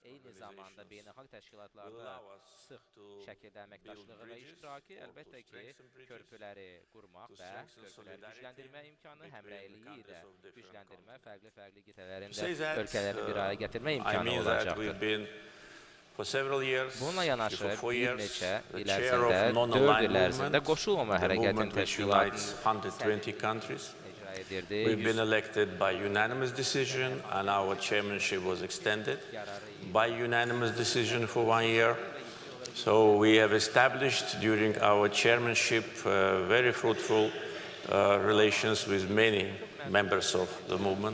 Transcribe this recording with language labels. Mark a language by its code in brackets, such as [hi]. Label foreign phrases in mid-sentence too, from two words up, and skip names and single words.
[az] eyni zamanda beynəlxalq təşkilatlarda sıx şəkildə əməkdaşlığı və iştirakı əlbəttə ki, körpüləri qurmaq və körpüləri gücləndirmə imkanı, həmrəyliyi də gücləndirmə, fərqli qitələrin də ölkələrini bir araya gətirmə imkanı olacaqdır. Bununla yanaşı bir neçə il ərzində, 4 il ərzində qoşulmama hərəkətin təşkilatını [en] We've been elected by unanimous decision, and our chairmanship was extended by unanimous decision for 1 year. So we have established during our chairmanship very fruitful relations with many members of the movement.